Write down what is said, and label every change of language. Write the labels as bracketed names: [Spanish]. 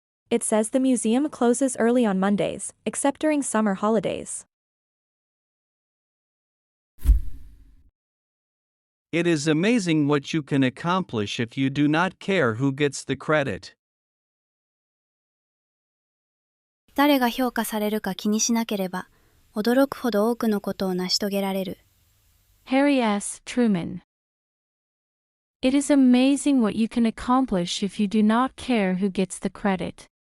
[English] It says the museum closes early on Mondays, except during summer holidays. It is amazing what you can accomplish if you do not care who gets the credit. [Japanese] 誰が評価されるか気にしなければ、驚くほど多くのことを成し遂げられる。 [English] Harry S. Truman. It is amazing what you can accomplish if you do not care who gets the credit.